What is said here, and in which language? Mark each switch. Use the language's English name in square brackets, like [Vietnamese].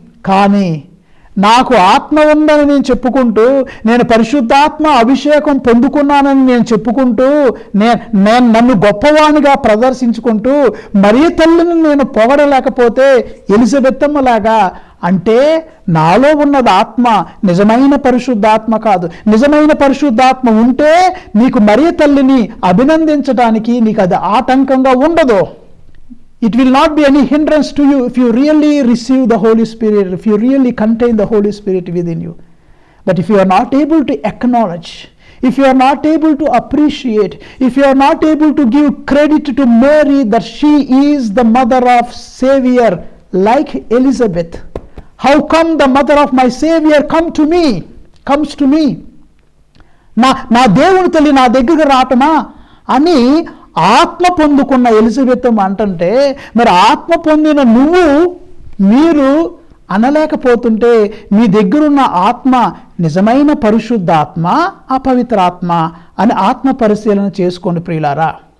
[Telugu] కానీ నాకు ఆత్మ ఉందని నేను చెప్పుకుంటూ, నేను పరిశుద్ధాత్మ అభిషేకం పొందుకున్నానని నేను చెప్పుకుంటూ, నన్ను గొప్పవానిగా ప్రదర్శించుకుంటూ మరియ తల్లిని నేను పొగడలేకపోతే ఎలిజబెత్తమ్మలాగా, అంటే నాలో ఉన్నది ఆత్మ నిజమైన పరిశుద్ధాత్మ కాదు. నిజమైన పరిశుద్ధాత్మ ఉంటే నీకు మరియ తల్లిని అభినందించడానికి నీకు అది ఆటంకంగా ఉండదు. [English] It will not be any hindrance to you if you really receive the Holy Spirit, if you really contain the Holy Spirit within you. But if you are not able to acknowledge, if you are not able to appreciate, if you are not able to give credit to Mary that she is the mother of Savior like Elizabeth, how come the mother of my Savior comes to me? [Telugu] నా దేవుని తల్లి నా దగ్గరికి రావటమా అని ఆత్మ పొందుకున్న Elizabeth అంటుంటే, మరి ఆత్మ పొందిన మీరు అనలేకపోతుంటే మీ దగ్గరున్న ఆత్మ నిజమైన పరిశుద్ధాత్మ అపవిత్రాత్మ అని ఆత్మ పరిశీలన చేసుకోండి ప్రియులారా.